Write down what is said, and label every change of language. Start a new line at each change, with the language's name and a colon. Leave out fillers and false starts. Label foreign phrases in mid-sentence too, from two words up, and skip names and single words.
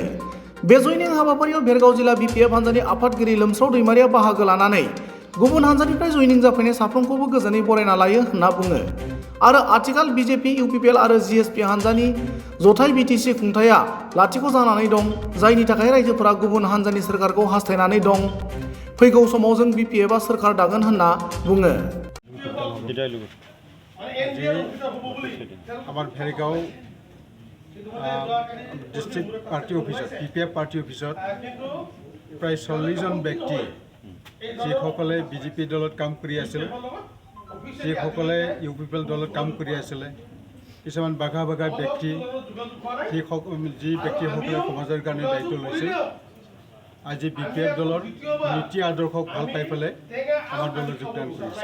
Bodo: बे जयनिं हाबाफारियाव भेरगाव जिल्ला बिपिएफ हानजानि आफादगिरि लोमस्राव दैमारिया बाहागो लानानै गुबुन हानजानिफ्राय जयनिं जाफैनाय साफ्रोमखौबो गोजोनै बरायना लायो होनना बुङो। आरो आथिखाल बिजेपि, इउपिपिएल आरो जिएसपि हानजानि जथाय बिटिसि खुंथाया लाथिख' जानानै दं, जायनि थाखाय रायजोफोरा गुबुन हानजानि सोरखारखौ हास्थायनानै दं। फैगौ समाव जों बिपिएफआ सोरखार दागोन होनना बुङो।
Assamese: আমার ভেরগাঁও ডিস্ট্রিক্ট পার্টি অফিসত বিপিএফ পার্টি অফিসত প্ৰায় 40 জন ব্যক্তি যিসকলে বিজেপি দলত কাম কৰি আছিল, যিসকলে ইউপিপিএল দলত কাম কৰি আছিলে, কিছুমান বাঘা বাঘা ব্যক্তি যি ব্যক্তিসকলে সমাজৰ কাৰণে দায়িত্ব লৈছিল, আজি বিপিএফ দলৰ নীতি আদৰ্শক ভাল পাই পেলাই আমাৰ দলত যোগদান কৰিছে।